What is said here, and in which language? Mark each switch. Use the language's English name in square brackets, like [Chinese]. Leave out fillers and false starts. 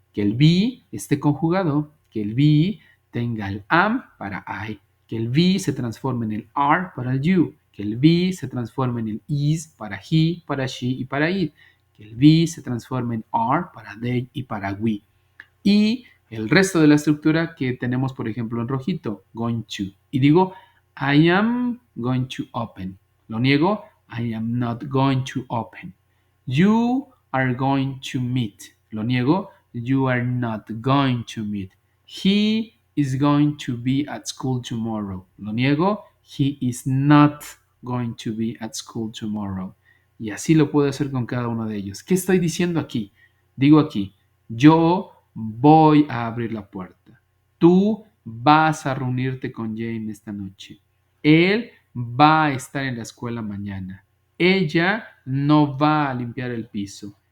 [Spanish] Que el be esté conjugado, que el be tenga el am para I, que el be se transforme en el are para el you, que el be se transforme en el is para he, para she y para it, que el be se transforme en are para they y para we. Y el resto de la estructura que tenemos, por ejemplo, en rojito, going to. Y digo, [English] I am going to open. [Spanish] Lo niego, [English] I am not going to open. You are going to meet. [Spanish] Lo niego, [English] you are not going to meet. He is going to be at school tomorrow. [Spanish] Lo niego, [English] he is not going to be at school tomorrow. [Spanish] Y así lo puedo hacer con cada uno de ellos. ¿Qué estoy diciendo aquí? Digo aquí, yo voy a abrir la puerta. Tú vas a reunirte con Jane esta noche. Él va a estar en la escuela mañana. Ella no va a limpiar el piso.